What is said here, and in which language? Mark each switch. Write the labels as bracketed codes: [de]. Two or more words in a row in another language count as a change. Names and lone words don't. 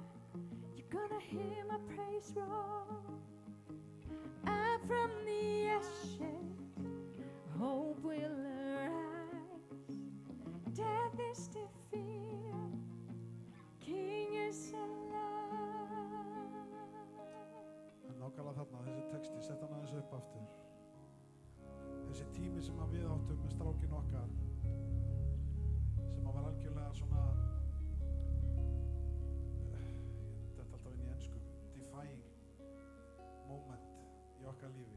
[en] You're gonna hear my praise roar. I'm from the ashes, hope will arise. Death is defeated, King is alive. [is] En nákvæmlega þarna, þessi texti, sett hann aðeins upp aftur. Þessi tími sem að við áttum með strákin okkar, sem að var algjörlega svona, þetta er alltaf inn í ensku, [en] defying moment [is] í okkar lífi.